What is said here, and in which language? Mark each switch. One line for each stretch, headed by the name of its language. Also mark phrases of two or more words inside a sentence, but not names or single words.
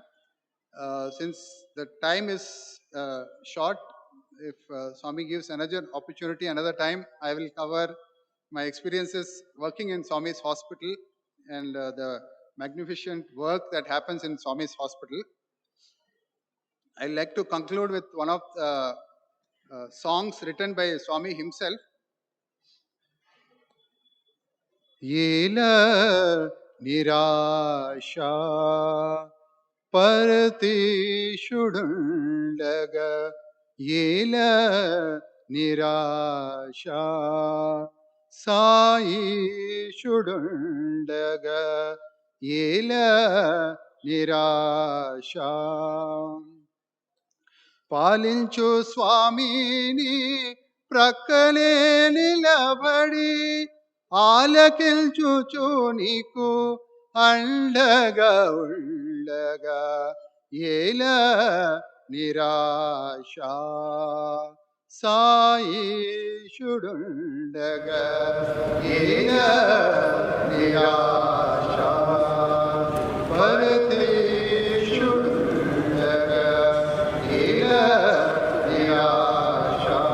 English: Since the time is short, if Swami gives another opportunity, another time, I will cover my experiences working in Swami's hospital and the magnificent work that happens in Swami's hospital. I'd like to conclude with one of the songs written by Swami himself.
Telugu: ఏల నిరాశ పరతి శుడుండగా ఏల నిరాశ సాయి శుడుండగా ఏల నిరాశ పాలించు స్వామిని ప్రక్కలే నిలబడి ఆలకించుచు నీకు అండగా ఉండగా ఏల నిరాశ సాయిషుడుండగా ఏల నిరాశ పరతేషుడుండగా ఏల నిరాశ